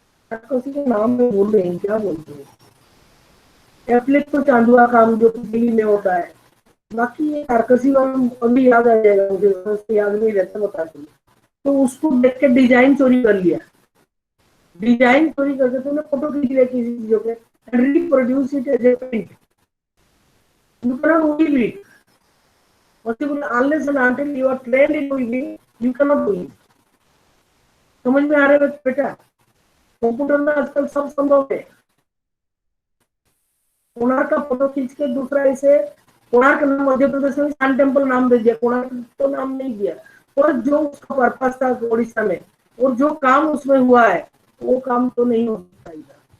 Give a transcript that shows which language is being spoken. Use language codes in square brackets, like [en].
[hi] तारकसी के नाम में बोल रहे हैं, क्या बोलते हैं, एप्लेट तो चांदुआ काम जो दिल्ली में होता है. बाकी ये तारकसी वाला अभी याद आ जाएगा मुझे, याद नहीं रहता, बता दूँ. तो उसको देख के डिजाइन चोरी कर लिया. डिजाइन चोरी करके तुमने फोटो खींच लिया किसी चीजों के, [en] reproduce it as a print. You cannot weave it. Possible unless and until you are trained in weaving, you cannot do it. [hi] समझ में आ रहा है बेटा? कंप्यूटर में आजकल सब संभव है. कोणार्क का फोटो खींच के दूसरा ऐसे, कोणार्क नाम मध्य प्रदेश में सन टेम्पल नाम दे दिया, कोणार्क तो नाम नहीं दिया. और जो उसका पर्पस था उड़ीसा में, और जो काम उसमें हुआ है वो काम तो नहीं हो सकता.